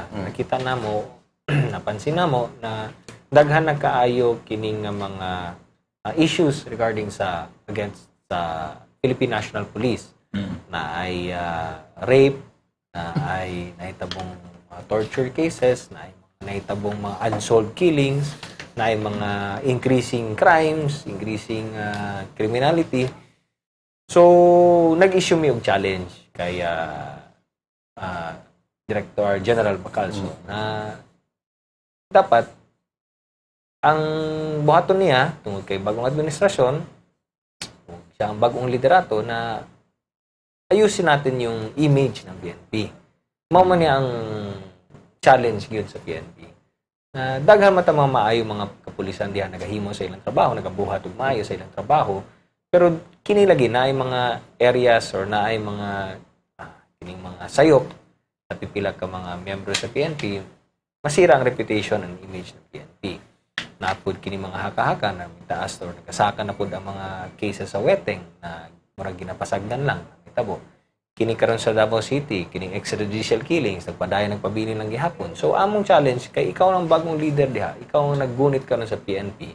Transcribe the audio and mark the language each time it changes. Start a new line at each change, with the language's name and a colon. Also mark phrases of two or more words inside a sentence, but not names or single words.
Cebuano: Nakita na mo, napansin na mo na daghan na kaayo kining nga mga
English: issues regarding
Cebuano: sa against sa
English: Philippine National Police
Cebuano: na ay rape, na ay nahitabong
English: torture cases,
Cebuano: na ay nahitabong mga
English: unsolved killings,
Cebuano: na ay mga
English: increasing crimes, increasing criminality.
Cebuano: So, nag-issue mi og challenge kay Director General Bacalso na dapat ang buhaton niya tungod kay bagong administrasyon, siya ang bagong liderato na
Filipino: ayusin natin yung image ng PNP.
Cebuano: Mao man niya ang challenge gyud sa PNP. Na daghan mata mga maayo mga kapulisan diha nagahimo sa ilang trabaho, nagabuhat og maayo sa ilang trabaho, pero kini lagi na ay mga areas or na ay mga kining mga sayop sa pipila ka mga miyembro sa PNP, masira ang
English: reputation and image
Filipino: ng PNP.
Cebuano: Napod kini mga haka-haka na mitaas or nagkasaka na pud ang mga cases sa weteng na murag ginapasagdan lang itabo. Kini karon sa Davao City, kining
English: extrajudicial killings,
Cebuano: nagpadayon nagpabilin lang gihapon. So among challenge kay ikaw ang bagong leader diha, ikaw ang naggunit karon sa PNP.